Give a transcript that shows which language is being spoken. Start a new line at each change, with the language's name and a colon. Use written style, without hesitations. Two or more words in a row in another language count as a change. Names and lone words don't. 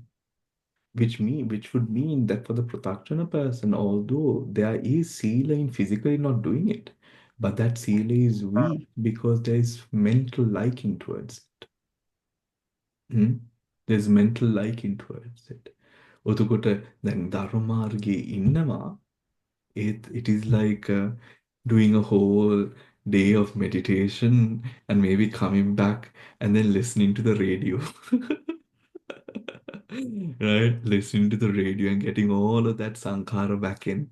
English: Which would mean that for the Pratakshana person, although there is sila in physically not doing it, but that sila is weak because there is mental liking towards it. There's mental liking towards it.
Sinhala: ඔතකොට දැන් ධර්මාර්ගයේ ඉන්නවා,
English: it is like doing a whole day of meditation and maybe coming back and then listening to the radio. Right? Listening to the radio and getting all of that sankhara back in.